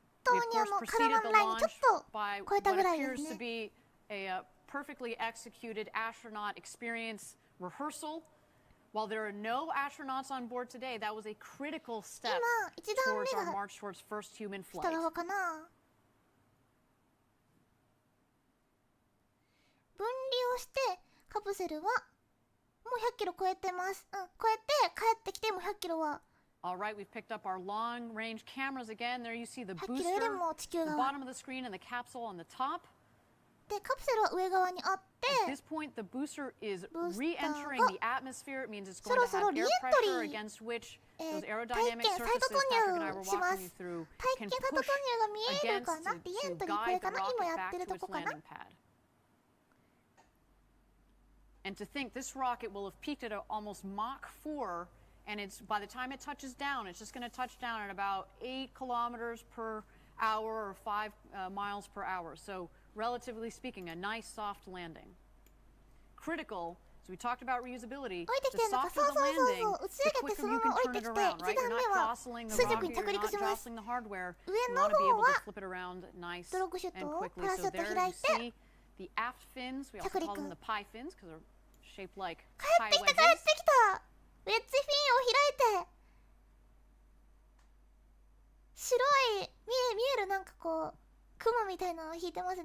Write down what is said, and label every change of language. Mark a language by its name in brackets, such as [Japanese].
[English] We, of course, preceded the launch by what appears to be a perfectly executed astronaut experience rehearsal. While there are no astronauts on board today, that was a critical step towards our march towards first human flight. [Japanese] 分離をしてカプセルはもう100キロ超えてます。超えて帰ってきても100キロは。 [English] All right, we've picked up our long-range cameras again. There you see the booster, the bottom of the screen, and the capsule on the top. [Japanese] でカプセルは上側にあって。 [English] At this point, the booster is re-entering the atmosphere. It means it's going to have air pressure against which those aerodynamic surfaces Patrick and I were walking you through can push against to guide the rocket back to its landing pad. And to think this rocket will have peaked at almost Mach 4, and it's by the time it touches down, it's just going to touch down at about 8 kilometers per hour or 5 miles per hour. So relatively speaking, a nice soft landing. Critical, as we talked about reusability, the softer the landing, the quicker you can turn it around, right? You're not jostling the rocket, you're not jostling the hardware. You want to be able to flip it around nice and quickly. So there you see the aft fins. We also call them the pie fins because they're shaped like pie wedges. [Japanese] ウェッジフィンを開いて白い見えるなんかこう雲みたいなのを引いてますね。